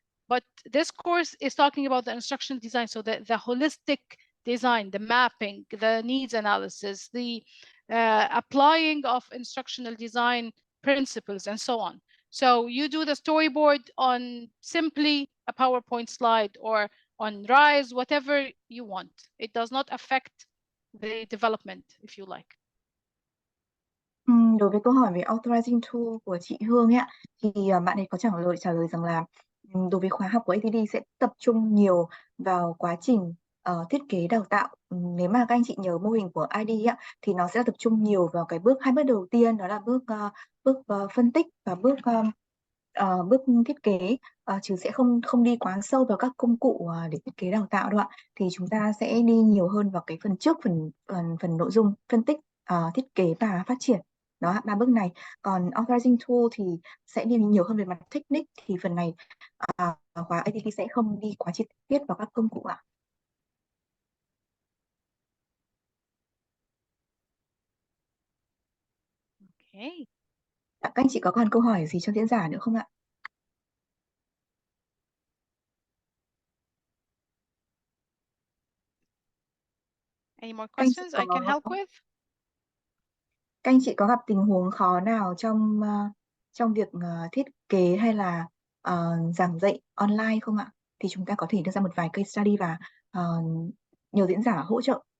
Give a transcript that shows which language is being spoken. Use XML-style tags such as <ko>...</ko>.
<en>But this course is talking about the instructional design, so the holistic design, the mapping, the needs analysis, the applying of instructional design principles, and so on. So you do the storyboard on simply a PowerPoint slide or on Rise, whatever you want. It does not affect the development, if you like.</en> <vi>Đối với câu hỏi về authorizing tool của chị Hương ấy, thì bạn ấy có trả lời rằng là đối với khóa học của ATD sẽ tập trung nhiều vào quá trình thiết kế đào tạo. Nếu mà các anh chị nhớ mô hình của ID ấy, thì nó sẽ tập trung nhiều vào cái hai bước đầu tiên, đó là bước phân tích và bước thiết kế, chứ sẽ không đi quá sâu vào các công cụ để thiết kế đào tạo đâu ạ. Thì chúng ta sẽ đi nhiều hơn vào cái phần trước, phần nội dung phân tích, thiết kế và phát triển. Đó, 3 bước này. Còn authorizing tool thì sẽ đi nhiều hơn về mặt technique, thì phần này khóa ATT sẽ không đi quá chi tiết vào các công cụ ạ.</vi> <en>Okay.</en> <vi>Các anh chị có còn câu hỏi gì cho diễn giả nữa không ạ?</vi> <en>Any more questions I can help with?</en> <vi>Các anh chị có gặp tình huống khó nào trong việc thiết kế hay là giảng dạy online không ạ? Thì chúng ta có thể đưa ra một vài case study và nhờ diễn giả hỗ trợ.</vi>